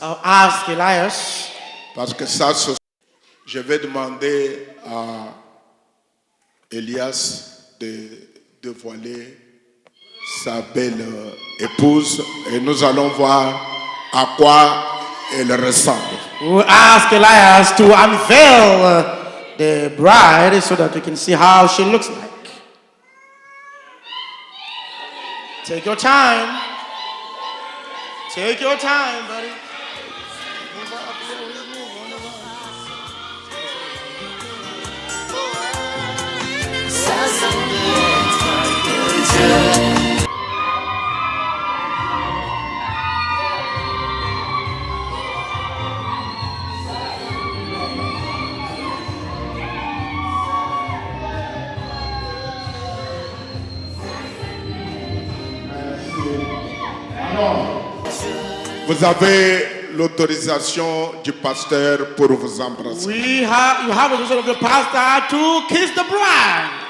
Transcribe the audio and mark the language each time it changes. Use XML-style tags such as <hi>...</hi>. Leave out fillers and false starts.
<en>I'll ask Elias,</en> <fr>parce que ça, je vais demander à Elias de dévoiler sa belle épouse et nous allons voir à quoi elle ressemble.</fr> <en>we'll ask Elias to unveil the bride so that you can see how she looks like. Take your time. Take your time, buddy.</en> <fr>Vous avez l'autorisation du pasteur pour vous embrasser.</fr> <en>You have the of the pastor to kiss the bride.</en>